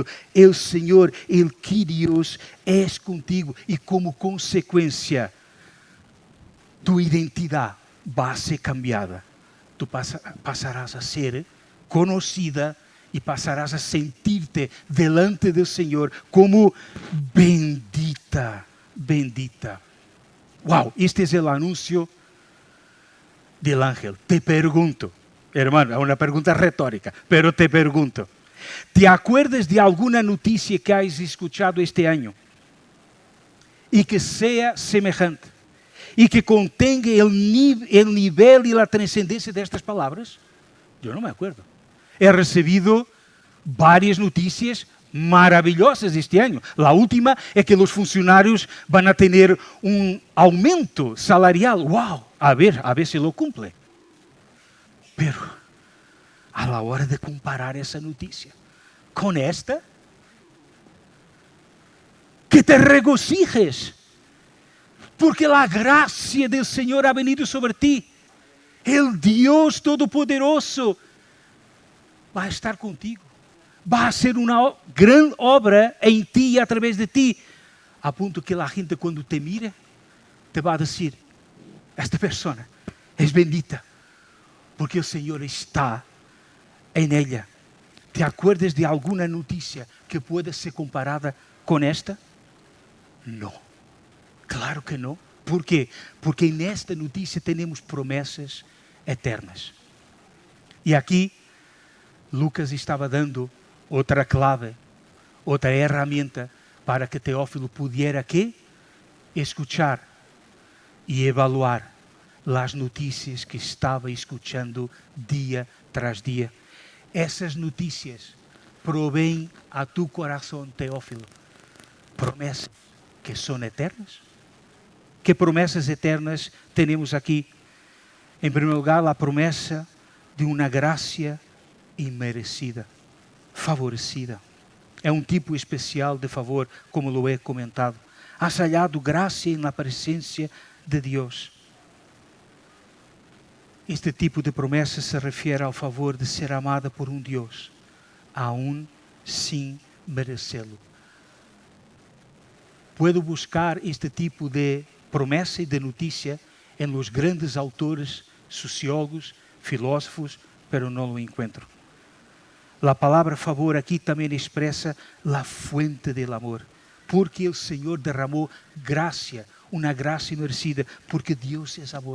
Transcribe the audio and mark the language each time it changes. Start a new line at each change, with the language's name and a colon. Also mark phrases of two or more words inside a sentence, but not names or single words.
Portuguese: O Senhor, o Kyrios, é contigo e como consequência, tu identidade vai ser cambiada. Tu passarás a ser conhecida e passarás a sentir-te delante do Senhor como bendita, bendita. Uau, este é o anúncio
Spanish: del ángel.
Portuguese: Te pergunto, hermano, é uma pergunta retórica, pero te pergunto,
Spanish: ¿te acuerdas de
Portuguese: alguma notícia que
Spanish: has escuchado
Portuguese: este ano e que seja semejante e que contenha o nível e a transcendência destas palavras? Eu não me acuerdo. He recebido várias notícias maravillosas este ano.
Spanish: La última
Portuguese: é que os funcionários
Spanish: van a
Portuguese: ter um aumento salarial.
Spanish: ¡Wow! A ver se lo cumple. Pero, a la hora de comparar
Portuguese: essa notícia com esta,
Spanish: que te regocijes,
Portuguese: porque a graça do Senhor
Spanish: ha venido sobre ti.
Portuguese: El Deus Todo-Poderoso vai estar contigo. Vai ser uma grande obra em ti e através de ti, a ponto que a gente, quando te mire, te vai dizer: esta pessoa é bendita, porque o Senhor está em ela.
Spanish: ¿Te acuerdas de
Portuguese: alguma notícia que pueda ser comparada com esta? Não. Claro que não. ¿Por quê? Porque nesta notícia temos promessas eternas. E aqui, Lucas estava dando outra clave, outra ferramenta para que Teófilo
Spanish: pudiera ¿qué?
Portuguese: Escuchar e evaluar as notícias que estava escuchando dia tras dia. Essas notícias provêm a tu coração, Teófilo, promessas que são eternas. Que promessas eternas temos aqui? Em primeiro lugar, a promessa de uma graça imerecida, favorecida. É um tipo especial de favor,
Spanish: como lo he comentado. Has hallado
Portuguese: graça na presença de Deus. Este tipo de promessa se refere ao favor de ser amada por um Deus, aún sem merecê-lo.
Spanish: Puedo buscar
Portuguese: este tipo de promessa e de notícia em
Spanish: los grandes autores,
Portuguese: sociólogos, filósofos, pero não lo encontro. A palavra favor aqui também expressa a
Spanish: fuente del amor,
Portuguese: porque o Senhor derramou graça, uma graça imerecida, porque Deus é amor.